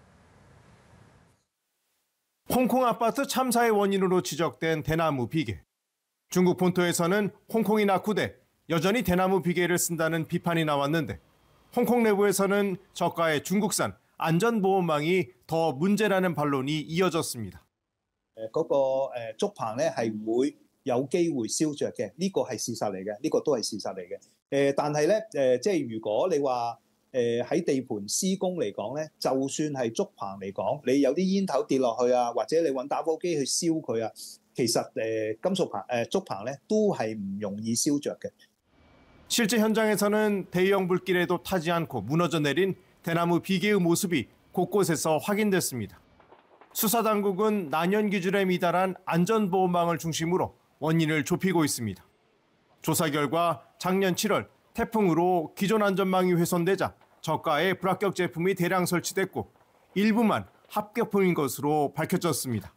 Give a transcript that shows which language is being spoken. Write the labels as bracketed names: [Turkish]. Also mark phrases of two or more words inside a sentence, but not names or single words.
[Korean] 홍콩 아파트 참사의 원인으로 지적된 대나무 비계. 중국 본토에서는 홍콩이 낙후돼 여전히 대나무 비계를 쓴다는 비판이 나왔는데 홍콩 내부에서는 저가의 중국산 안전보호망이 더 문제라는 반론이 이어졌습니다. [Cantonese] 嗰個竹棚咧係會有機會燒着嘅，呢個係事實嚟嘅，呢個都係事實嚟嘅。但係咧即係如果你話喺地盤施工嚟講咧，就算係竹棚嚟講，你有啲煙頭跌落去啊，或者你揾打火機去燒佢啊，其實金屬棚竹棚咧都係唔容易燒着嘅。 [Korean] 실제 현장에서는 대형 불길에도 타지 않고 무너져 내린 대나무 비계의 모습이 곳곳에서 확인됐습니다. 수사당국은 난연 기준에 미달한 안전보호망을 중심으로 원인을 좁히고 있습니다. 조사 결과 작년 7월 태풍으로 기존 안전망이 훼손되자 저가의 불합격 제품이 대량 설치됐고 일부만 합격품인 것으로 밝혀졌습니다.